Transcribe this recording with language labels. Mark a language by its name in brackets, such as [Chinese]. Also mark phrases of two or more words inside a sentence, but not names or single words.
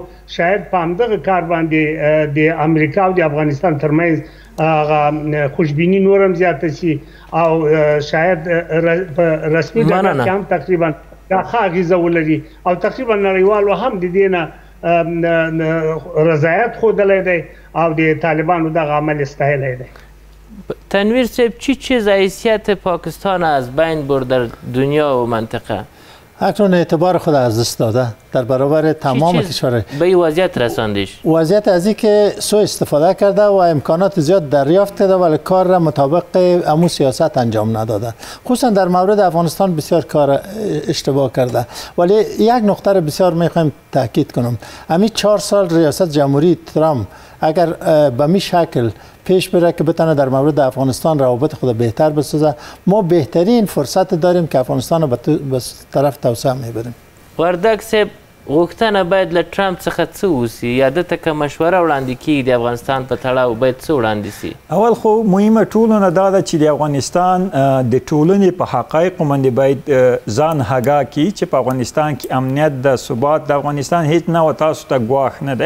[Pashto] شاید په همدغه کار باندې د امریکا او د افغانستان ترمنځ خوشبینی نور هم زیاته شي او شاید په رسمي ډګر کې هم تقریبا دا ښه اغېزه ولري او تقریبا نړیوالو هم د دې نه رضایت ښودلی دی او د طالبانو دغه عمل استایلی دی. تنویر صاحب، [Persian] چی چیز حیثیت پاکستان از بین برد در دنیا و منطقه؟ اکنون اعتبار خود از دست داده در برابر تمام کشورها. به این وضعیت رساندیش؟ وضعیت از این که سوء استفاده کرده و امکانات زیاد دریافت کرده ولی کار را مطابق امو سیاست انجام نداده. خصوصا در مورد افغانستان بسیار کار اشتباه کرده. ولی یک نقطه را بسیار میخوایم تاکید کنم. همین 4 سال ریاست جمهوری ترامپ اگر به می شکل پیش بره که بتونه در مورد افغانستان روابط خود بهتر بسازه، ما بهترین فرصت داریم که افغانستان رو به طرف توسعه میبریم. [Pashto] وردک صاحب، غوښتنه باید له ټرمپ څخه څه وسي یا دته که مشوره وړاندې کیږي د افغانستان په تړاو باید څه وړاندې سي؟ اول خو مهمه ټولو نه دا ده چې د افغانستان د ټولنې په حقایقو باندې باید ځان هګا کړي چې په افغانستان کې امنیت د ثبات د افغانستان هیڅ نه و تاسو ته ګواښ نه ده.